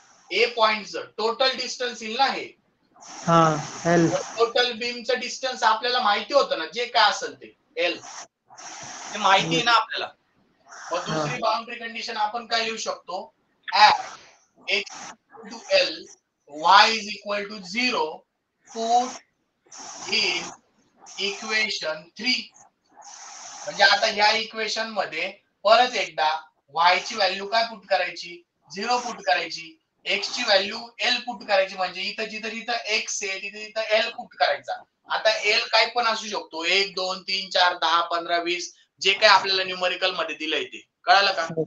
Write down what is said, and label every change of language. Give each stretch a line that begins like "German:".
Marathi: ए पॉइंटचं total distance येईल ना हे. हा एल. टोटल बीमचं डिस्टन्स आपल्याला माहिती होतं ना, जे काय असेल ते एल, ते माहिती आहे ना आपल्याला. मग दुसरी बाउंड्री कंडिशन आपण काय लिहू शकतो?
English: At X two L Y is equal to 0 put in equation 3.
Marathi: म्हणजे आता ह्या इक्वेशन मध्ये परत एकदा y ची व्हॅल्यू काय पुट करायची? 0 पुट करायची. x ची व्हॅल्यू l पुट करायची. म्हणजे इथं जिथं जिथं x आहे तिथे तिथं l पुट करायचा. आता l काय पण असू शकतो, 1 2 3 4 10 15 20, जे काय आपल्याला न्यूमरिकल मध्ये दिलंय ते. कळालं का?